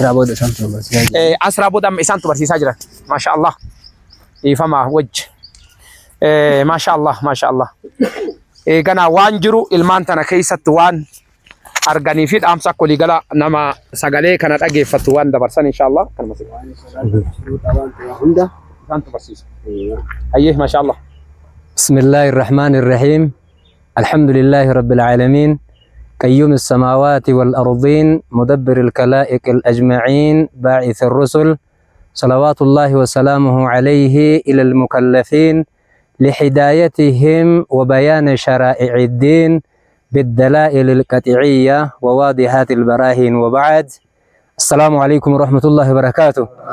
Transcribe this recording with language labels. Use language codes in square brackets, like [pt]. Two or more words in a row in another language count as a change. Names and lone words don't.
[om] asraa booda amma isaantu barsiisaa jiran maashaallah ifama wajji maashaallah eegana waan jiru ilmaan tana keessatti waan arganii fi dhaamsa akka walii gala nama sagalee kana dhageeffatu waan dabarsan inshallah kanuma hunda isaantu barsiisa ayyee maashaallah. [ar] بسم الله الرحمن الرحيم الحمد لله رب العالمين قيوم السماوات والأرضين مدبر الكلائق الأجمعين باعث الرسل صلوات الله وسلامه عليه إلى المكلفين لحدايتهم وبيان شرائع الدين بالدلائل القطعية وواضحات البراهين وبعد السلام عليكم ورحمة الله وبركاته.